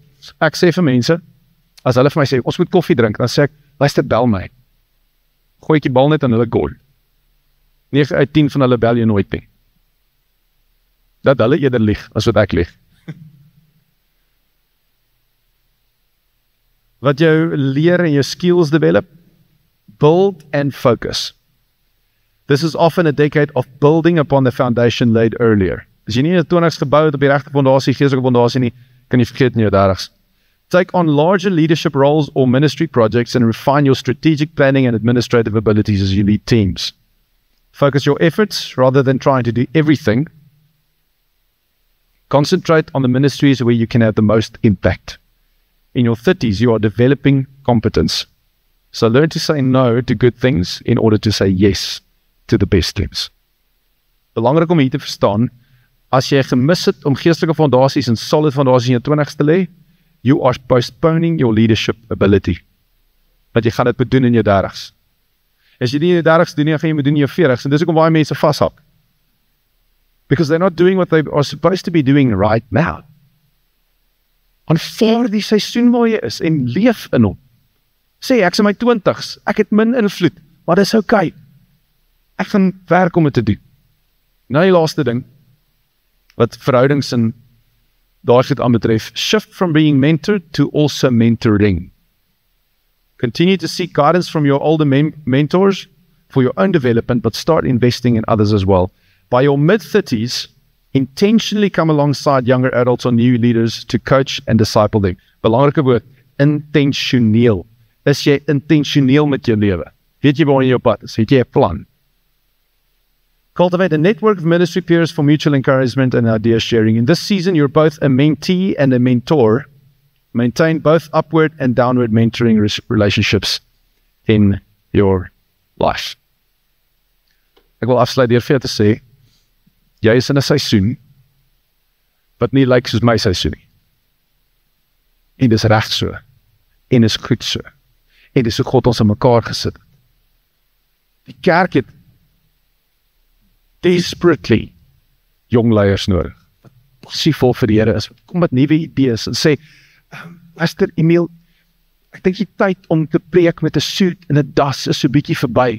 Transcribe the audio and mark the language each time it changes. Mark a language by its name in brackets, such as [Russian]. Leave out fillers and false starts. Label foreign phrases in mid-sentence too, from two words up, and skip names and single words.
[Afrikaans] Ek sê vir mense, as hulle vir my sê, ons moet koffie drink, dan sê ek, luister, bel my. Gooi ek die bal net aan hulle goal. 9 uit 10 van hulle bel jy nooit nie. Dat hulle eerder lieg, as wat ek lieg. Wat jou leer en jou [English] skills develop, build and focus. This is often a decade of building upon the foundation laid earlier. [Afrikaans] As jy nie in jou 20's gebou het op die regte fondasie, geestelike fondasie nie, kan jy vergeet in jou 30's. [English] Take on larger leadership roles or ministry projects and refine your strategic planning and administrative abilities as you lead teams. Focus your efforts rather than trying to do everything. Concentrate on the ministries where you can have the most impact. In your 30s, you are developing competence. So learn to say no to good things in order to say yes to the best things. [Afrikaans] Belangrik om hier te verstaan, as jy gemis het om geestelike fondasies en solid fondasies in jou 20's te lê, [English] you are postponing your leadership ability. [Afrikaans] Want jy gaan dit bedoen in jou 30's. As jy nie in jou 30's doen nie, gaan jy moet doen in jou 40's, en dis ook om baie mense vashak. [English] because they're not doing what they are supposed to be doing right now. [Afrikaans] Aanvaar die seisoen waar jy is en leef in hom. Sê, ek is in my 20's, ek het min invloed, maar dis okay. Ek gaan werk om dit te doen. Nou die laaste ding, wat verhoudings en daar sit aan betref, [English] shift from being mentored to also mentoring. Continue to seek guidance from your older mentors for your own development, but start investing in others as well. By your mid-30s, intentionally come alongside younger adults or new leaders to coach and disciple them. [Afrikaans] Belangrike woord, intentioneel. Is jy intentioneel met jou lewe? Weet jy waar jy op pad is? Het jy 'n plan? [English] Cultivate a network of ministry peers for mutual encouragement and idea sharing. In this season, you're both a mentee and a mentor. Maintain both upward and downward mentoring relationships in your life. [Afrikaans] Ek wil afsluit deur vir jou te sê, jy is in 'n seisoen wat nie lyk soos my seisoen nie. En dis reg so. En dis goed so. En dis hoe God ons in mekaar gesit het. Die kerk het desperately jong leiers nodig, wat passievol vir die Here is, wat kom met nuwe idees en sê, Pastor Emil, ek dink die tyd om te preek met 'n suit en 'n das is so bietjie verby.